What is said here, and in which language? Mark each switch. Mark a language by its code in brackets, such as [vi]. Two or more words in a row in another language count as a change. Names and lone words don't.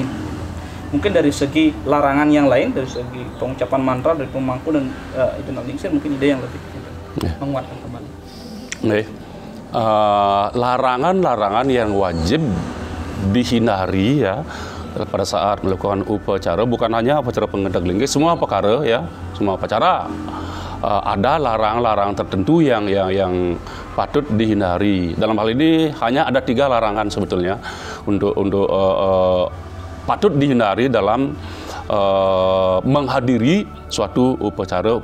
[id] Mungkin dari segi larangan yang lain, dari segi pengucapan mantra dari pemangku dan itu ningsir, mungkin ide yang lebih menguatkan kembali. Larangan-larangan yang wajib dihindari ya pada saat melakukan upacara, bukan hanya upacara pengendag-linggih, semua perkara ya, semua upacara. Ada larang-larang tertentu yang patut dihindari. Dalam hal ini hanya ada 3 larangan sebetulnya untuk patut dihindari dalam menghadiri suatu upacara.